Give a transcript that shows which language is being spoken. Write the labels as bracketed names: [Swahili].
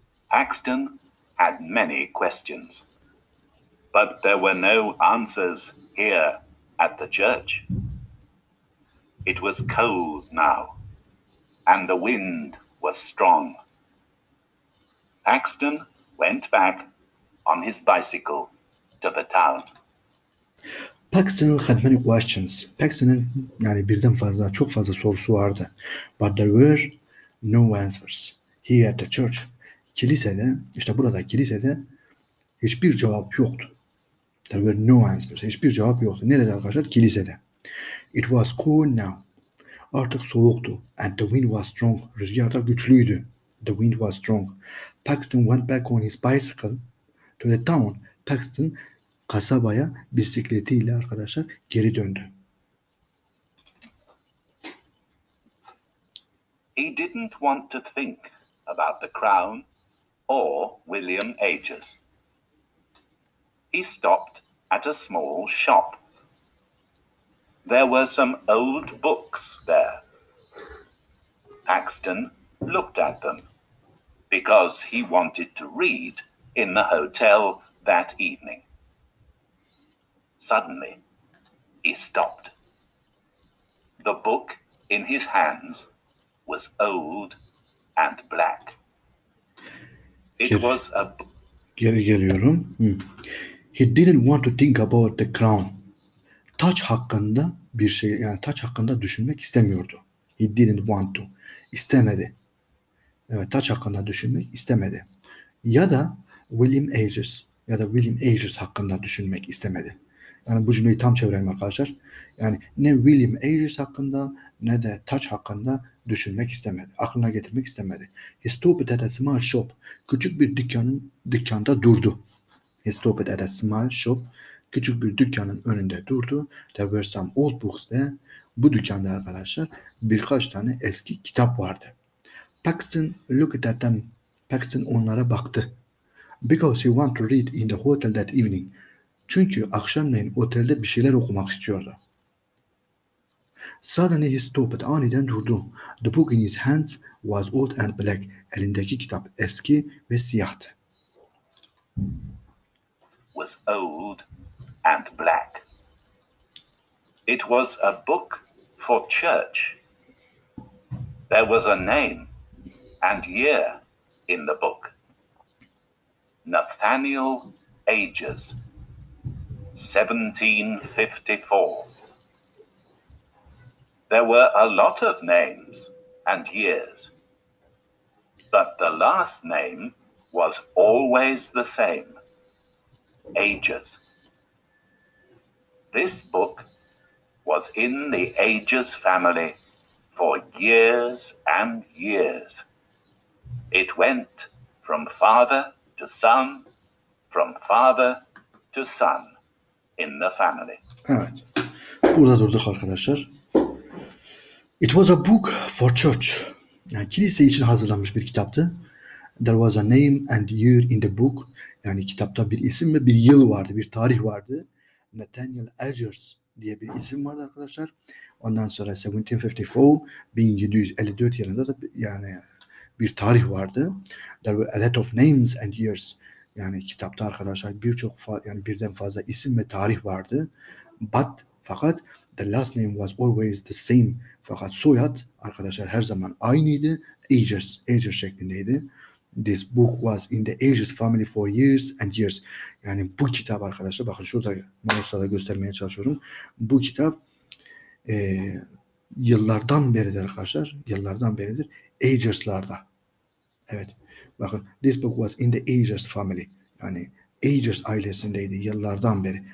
[English] Paxton had many questions, but there were no answers here at the church. It was cold now, and the wind was strong. Paxton went back on his bicycle to the town. Paxton had many questions. [Turkish] Paxton'ın yani birden fazla, çok fazla sorusu vardı. [English] But there were no answers. Here at the church. [Turkish] Kilisede, işte burada kilisede hiçbir cevap yoktu. [English] There were no answers. [Turkish] Hiçbir cevap yoktu. Nerede arkadaşlar? Kilisede. [English] It was cold now. [Turkish] Artık soğuktu. [English] And the wind was strong. [Turkish] Rüzgar da güçlüydü. [English] The wind was strong. Paxton went back on his bicycle to the town. [Turkish] Paxton kasabaya bisikletiyle arkadaşlar geri döndü. [English] He didn't want to think about the crown or William Ages. He stopped at a small shop. There were some old books there. Paxton looked at them because he wanted to read in the hotel that evening. Suddenly, he stopped. The book in his hands was old and black. It was a [Turkish] Geri geliyorum. [English] He didn't want to think about the crown. [Turkish] Taç hakkında bir şey, yani taç hakkında düşünmek istemiyordu. [English] He didn't want to. [Turkish] İstemedi. Evet, taç hakkında düşünmek istemedi. Ya da William Ages hakkında düşünmek istemedi. Yani bu cümleyi tam çevirelim arkadaşlar. Yani ne William Ages hakkında ne de taç hakkında düşünmek istemedi. Aklına getirmek istemedi. [English] He stopped at a small shop. [Turkish] Küçük bir dükkanda durdu. [English] He stopped at a small shop. [Turkish] Küçük bir dükkanın önünde durdu. [English] There were some old books there. [Turkish] Bu dükkanda arkadaşlar birkaç tane eski kitap vardı. [English] Paxton looked at them. [Turkish] Paxton onlara baktı. [English] Because he wanted to read in the hotel that evening. [Turkish] Çünkü akşamleyin otelde bir şeyler okumak istiyordu. [English] Suddenly he stopped. [Turkish] Aniden durdu. [English] The book in his hands was old and black. [Turkish] Elindeki kitap eski ve siyahtı. [English] was old and black. It was a book for church. There was a name and year in the book. Nathaniel Ages, 1754. There were a lot of names and years, but the last name was always the same, Ages. This book was in the Ages family for years and years. It went from father to son, from father to son in the family. [Turkish] Evet. Burada durduk arkadaşlar. [English] It was a book for church. [Turkish] Yani kilise için hazırlanmış bir kitaptı. [English] There was a name and year in the book. [Turkish] Yani kitapta bir isim ve bir yıl vardı, bir tarih vardı. Nathaniel Ages diye bir isim vardı arkadaşlar. Ondan sonra 1754 yılında da yani bir tarih vardı. [English] There were a lot of names and years. [Turkish] Yani kitapta arkadaşlar birçok yani birden fazla isim ve tarih vardı. Fakat [English] The last name was always the same. [Turkish] Fakat soyad arkadaşlar her zaman aynıydı. Ager şeklindeydi. [English] This book was in the Aegis family for years and years. [Turkish] Yani bu kitap arkadaşlar, bakın şurada mouse'la da göstermeye çalışıyorum. Bu kitap yıllardan beridir arkadaşlar. Yıllardan beridir. Agers'larda. Evet. Bakın [English] this book was in the Agers family. [Turkish] Yani Agers ailesindeydi yıllardan beri.